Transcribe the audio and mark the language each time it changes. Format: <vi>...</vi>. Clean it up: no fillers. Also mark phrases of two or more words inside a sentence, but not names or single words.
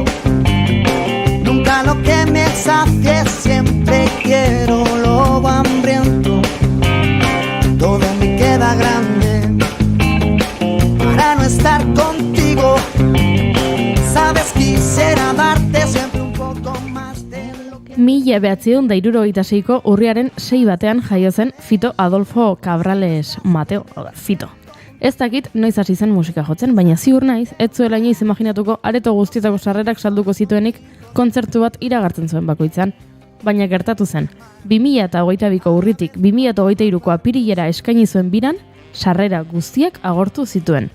<es>Nunca lo que me sacie, siempre quiero lo hambriento. Todo me queda grande para no estar contigo. Sabes, quisiera darte siempre un poco más de lo que...</es> <eu>1976ko urriaren 6 batean jaio zen Fito Adolfo Cabrales Mateo, Fito. Ez dakit noiz hasi zen musika jotzen, baina ziur naiz, ez zuela inoiz imaginatuko areto guztietako sarrerak salduko zituenik kontzertu bat iragartzen zuen bakoitzan. Baina gertatu zen, 2022ko urritik 2023ko apirilera eskaini zuen biran, sarrera guztiak agortu zituen.</eu>